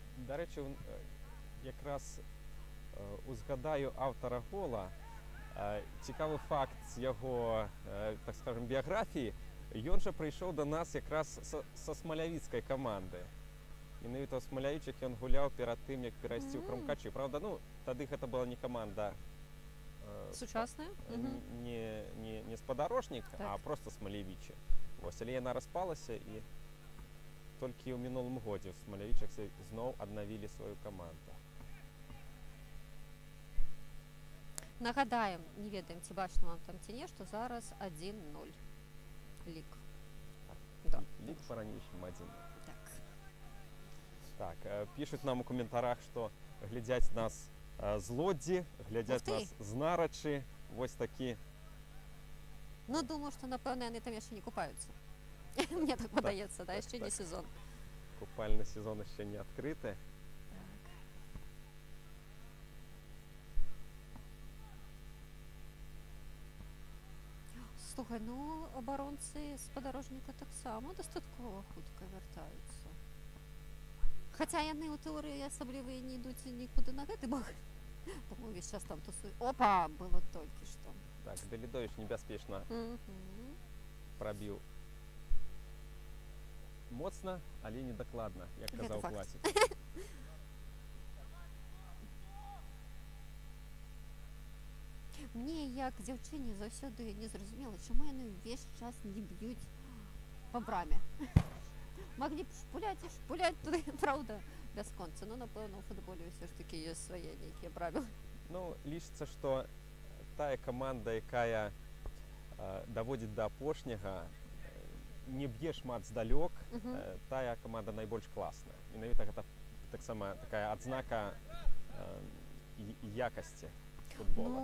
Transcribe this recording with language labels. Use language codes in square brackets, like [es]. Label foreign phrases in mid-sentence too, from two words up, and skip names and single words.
[uk] До речі, якраз узгадаю автора гола. Цікавий факт з його, так скажем, біографії. Ён же прийшов до нас якраз со смолявіцької команди. [be] Менавіта ў Смолявічах ён гуляў перад тым, як перайсці ў Крумкачы. Правда, ну, тады гэта была не команда Сучасная? не спадарожнік, а просто Смолявічы. Вось, але яна распалася, і толькі ў мінулым годзе ў Смолявічах зноў аднавілі сваю команду. Нагадаем, не ведаем, ці бачна вам там ці не, што зараз 1-0 лік. Да. Лік па-ранейшаму 1-0. [uk] Так, пишуть нам у коментарях, що глядять нас з Лодзі, глядять нас з Нарачі. Ось такі. Ну, думаю, що, напевно, вони там ще не купаються. Мені так подається, да, ще не сезон. Купальний сезон ще не відкритий. Слухай, ну, оборонці з Подорожника так само достатково хутко вертаються. [be] Хоча яны ў тэорыі асабліва не ідуць нікуди на гэты бок. [uk] Тому весь час там тусуюць. [be] Опа, было толькі што. Так, Далідович небяспечна прабіў. Моцна, але недакладна, як казаў класік. Мне, як дзяўчыне, заўсёды не зразумела, чаму яны ўвесь час не б'юць па браме. [uk] Могли б шпулять туди, правда, [be] бясконца. Ну, напэўна, у футболе ўсё ж такі ёсць свае нейкія правілы. Ну, лічыцца, што тая каманда, якая даводзіць да апошняга, не б'е шмат здалёк, тая каманда найбольш класная. Менавіта гэта таксама такая адзнака якасці футбола.